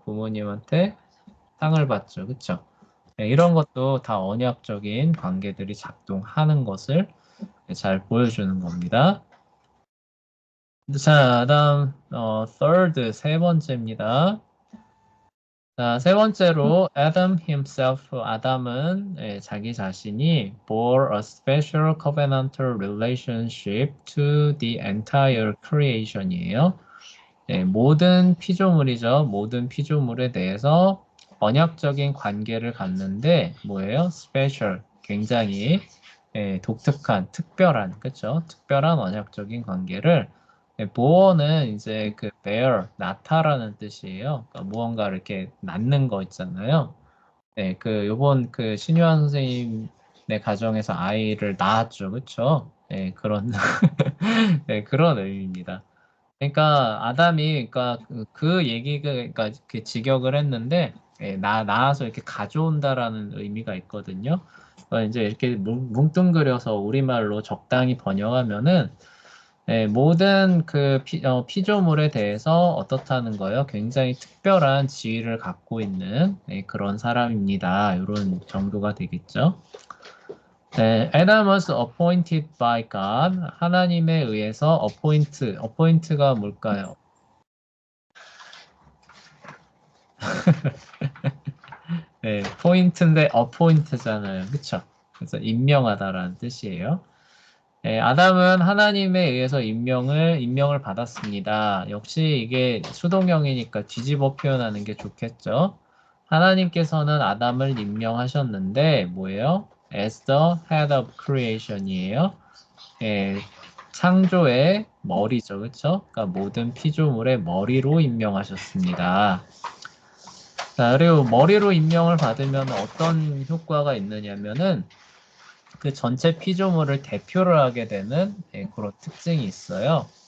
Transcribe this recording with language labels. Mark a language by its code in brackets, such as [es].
[ko] 부모님한테 상을 받죠, 그쵸? 네, 이런 것도 다 언약적인 관계들이 작동하는 것을 잘 보여주는 겁니다. 자, 다음, third, 세 번째입니다. 자, 세 번째로, [en] Adam himself, [ko] 아담은 자기 자신이 [en] bore a special covenantal relationship to the entire creation이에요. [ko] 모든 피조물이죠. 모든 피조물에 대해서 언약적인 관계를 갖는데 뭐예요? special, 굉장히 독특한, 특별한, 그렇죠? 특별한 언약적인 관계를 보어는 이제 그 bear, 낳다라는 뜻이에요. 그러니까 무언가를 이렇게 낳는 거 있잖아요. 네, 그 요번 그 신유한 선생님의 가정에서 아이를 낳았죠, 그렇죠? 네, 그런 네, 그런 의미입니다. 그러니까 아담이 그러니까 그 얘기가 그러니까 그 직역을 했는데 낳아서 이렇게 가져온다라는 의미가 있거든요. 이제 이렇게 뭉뚱그려서 우리말로 적당히 번역하면은 모든 그 피조물에 대해서 어떻다는 거예요? 굉장히 특별한 지위를 갖고 있는 그런 사람입니다. 이런 정도가 되겠죠. [en] 네, Adam was appointed by God. [ko] 하나님에 의해서 appoint가 뭘까요? 네, 포인트인데 어포인트잖아요. 그쵸? 그래서 임명하다라는 뜻이에요. 네, 아담은 하나님에 의해서 임명을 받았습니다. 역시 이게 수동형이니까 뒤집어 표현하는 게 좋겠죠. 하나님께서는 아담을 임명하셨는데 뭐예요? [en] As the head of creation이에요. [ko] 예, 창조의 머리죠. 그쵸? 그러니까 모든 피조물의 머리로 임명하셨습니다. 자, 그리고 머리로 임명을 받으면 어떤 효과가 있느냐면은 그 전체 피조물을 대표를 하게 되는 그런 특징이 있어요.